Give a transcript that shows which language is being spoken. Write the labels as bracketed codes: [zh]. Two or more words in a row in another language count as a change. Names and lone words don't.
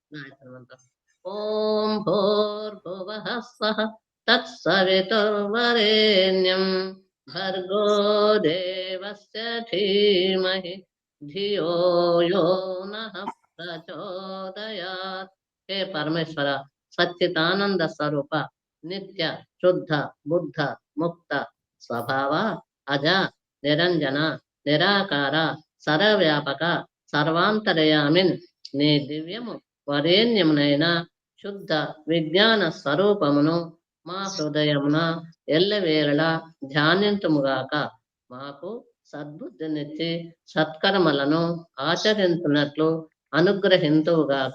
[sa] ॐ भूर्भुवः स्वः तत्सवितुर्वरेण्यं भर्गो देवस्य धीमहि धियो यो नः प्रचोदयात्। हे परमेश्वर सच्चिदानंद स्वरूप नित्य शुद्ध बुद्ध मुक्त स्वभाव अज निरंजन निराकार सर्वव्यापक सर्वांतरयामिन् [te] నీ దివ్యము వరేణ్యమునైన శుద్ధ విజ్ఞాన స్వరూపమును మా హృదయమున ఎల్లవేళలా ధ్యానింతుముగాక. మాకు సద్బుద్ధినిచ్చి సత్కర్మలను ఆచరించున్నట్లు అనుగ్రహింతువుగాక.